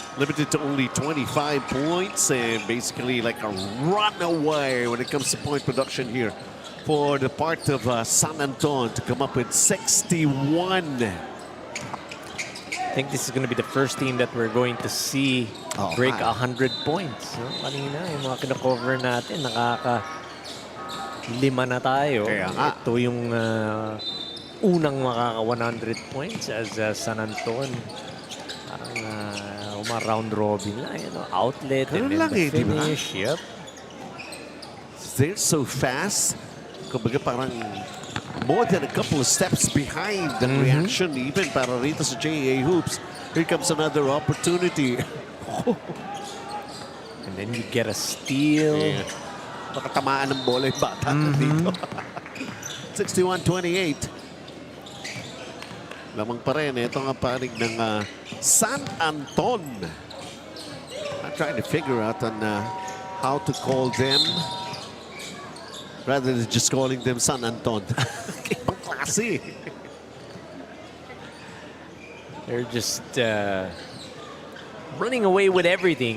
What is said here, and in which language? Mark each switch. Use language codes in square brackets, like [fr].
[en] Limited to only 25 points and basically like a runaway when it comes to point production here for the part of San Anton to come up with 61. I think this is going to be the first team that we're going to see break 100 points. No? [tl] Kanina, yung mga kina-cover natin, nakaka-5 na tayo. Ito yung unang makaka-100 points as San Anton. Parang round robin lang. [en] You know, outlet and then the finish. Yep. They're so fast. [tl] Kumbaga parang [en] more than a couple of steps behind the reaction even [tl] para rito sa [en] JA Hoops. Here comes another opportunity. And then you get a steal. [tl] Baka tamaan ng bola yung bata dito. 61-28. Lamang pa rin. Ito nga panig ng San Anton. [en] I'm trying to figure out on how to call them rather than just calling them San Anton. [tl] Ibang klase. [en] They're just running away with everything.